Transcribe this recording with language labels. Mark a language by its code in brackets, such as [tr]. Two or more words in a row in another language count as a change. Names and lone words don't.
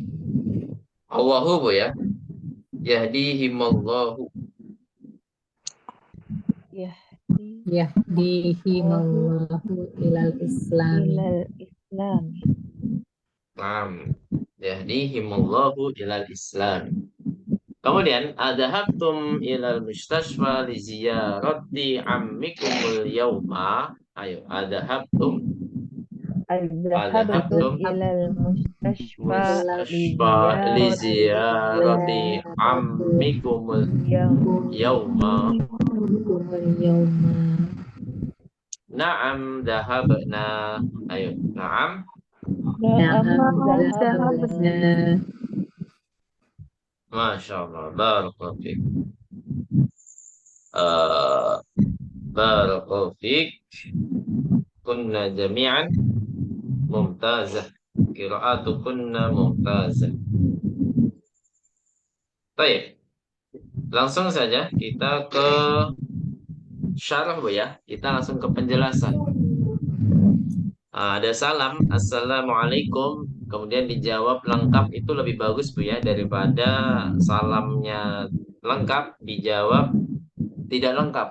[ar] الله [id] bu ya. [ar] يهديهم الله. يهديهم الله إلى الإسلام. Naam. يهديهم الله إلى الإسلام. Kemudian أذهبتم إلى المستشفى لزيارة عمكم اليوم. Ayo, adhabtum إلى المستشفى لزيارة عمكم اليوم. نعم ذهبنا. Ayo, نعم ما شاء الله. بارك الله فيك بارك الله فيك. كنا جميعا ممتازة. قراءة كنا ممتازة. [id] Baik. Langsung saja kita ke syarah bu ya. Kita langsung ke penjelasan. Ada salam, assalamualaikum, kemudian dijawab lengkap itu lebih bagus bu ya daripada salamnya lengkap dijawab tidak lengkap.